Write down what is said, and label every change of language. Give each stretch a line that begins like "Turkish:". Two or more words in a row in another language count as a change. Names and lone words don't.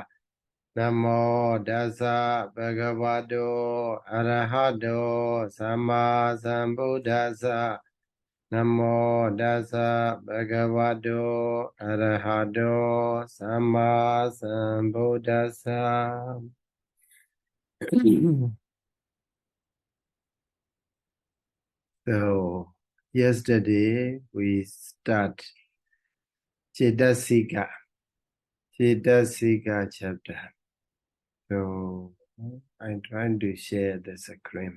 Pali: Namo Dasa Bhagavato Arahato Samma Sambuddhassa. Namo Dasa Bhagavato Arahato Samma Sambuddhassa.
English: So, yesterday we start Cetasika chapter. So, I'm trying to share the screen.